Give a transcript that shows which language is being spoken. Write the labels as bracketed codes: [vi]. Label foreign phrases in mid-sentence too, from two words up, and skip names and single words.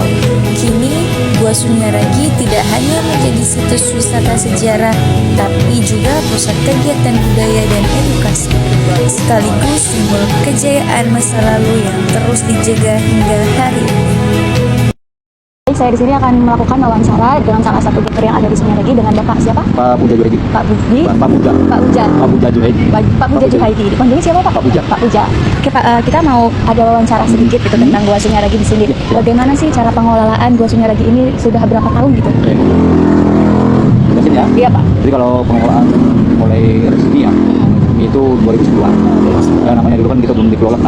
[id] Kini, Gua Sunyaragi tidak hanya menjadi situs wisata sejarah, tapi juga pusat kegiatan budaya dan edukasi, sekaligus simbol kejayaan masa lalu yang terus dijaga hingga hari ini. Saya di sini akan melakukan wawancara dengan salah satu dokter yang ada di Sunyaragi dengan Bapak siapa? Pak Puja Juhaidi. Pak Budi. Pak Puja. Pak Puja. Pak Puja Juhaidi. Pak Puja Juhaidi. Dipanggilnya siapa Pak? Pak Puja. Pak Puja. Oke Pak, kita mau ada wawancara sedikit gitu tentang Gua Sunyaragi di sini. Bagaimana sih cara pengelolaan Gua Sunyaragi ini sudah berapa tahun gitu? Oke. Jelasin ya. Iya Pak. Jadi kalau pengelolaan mulai resmi ya, itu 2010-an. Ya, namanya dulu kan kita belum dikelola apa.